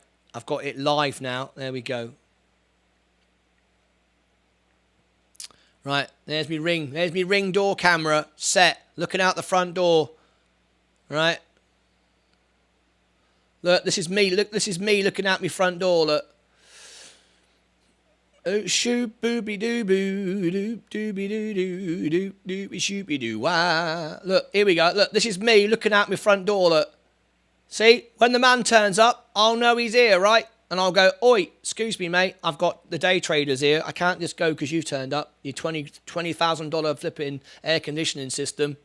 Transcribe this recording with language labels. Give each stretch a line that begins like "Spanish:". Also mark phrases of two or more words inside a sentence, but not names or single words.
English: I've got it live now. There we go. Right, there's me Ring. There's me Ring door camera set. Looking out the front door. Right. Look, this is me. Look, this is me looking out my front door. Look. Oh, shoot, booby doo boo, doop dooby doo doo, doop doopy shoopy doo wah. Look, here we go. Look, this is me looking out my front door. Look. See, when the man turns up, I'll know he's here, right? And I'll go, oi, excuse me, mate. I've got the day traders here. I can't just go because you've turned up. Your $20,000 flipping air conditioning system.